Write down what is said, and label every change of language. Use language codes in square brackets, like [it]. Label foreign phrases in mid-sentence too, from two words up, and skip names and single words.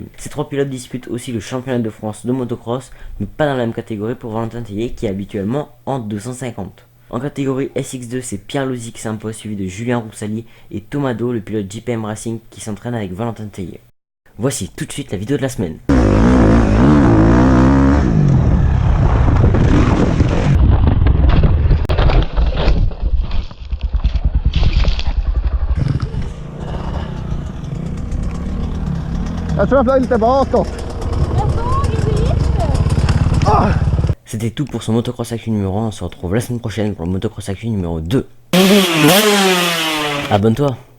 [fr] Ces trois pilotes disputent aussi le championnat de France de motocross, mais pas dans la même catégorie pour Valentin Tellier qui est habituellement en 250. En catégorie SX2, c'est Pierre Lozy qui s'impose suivi de Julien Roussali et Tomado, le pilote JPM Racing qui s'entraîne avec Valentin Tellier. Voici tout de suite la vidéo de la semaine. [sv] Jag tror jag flög lite bakåt. [fr] C'était tout pour ce motocross actu numéro 1. On se retrouve la semaine prochaine pour le motocross actu numéro 2. Abonne-toi.